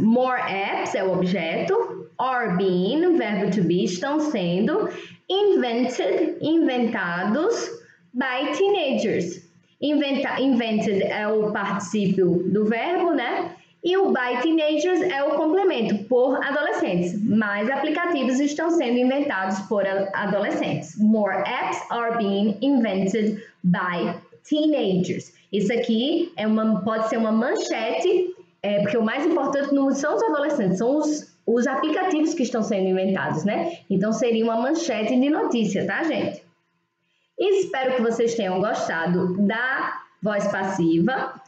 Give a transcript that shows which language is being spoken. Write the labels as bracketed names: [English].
[English] More apps [Portuguese] é o objeto, are being, verbo to be, estão sendo, invented, inventados, by teenagers. Invented é o particípio do verbo, né? E o [English] by teenagers [Portuguese] é o complemento, por adolescentes. Mais aplicativos estão sendo inventados por adolescentes. [English] More apps are being invented by teenagers. [Portuguese] Isso aqui pode ser uma manchete, porque o mais importante não são os adolescentes, são os aplicativos que estão sendo inventados, né? Então, seria uma manchete de notícia, tá, gente? Espero que vocês tenham gostado da voz passiva.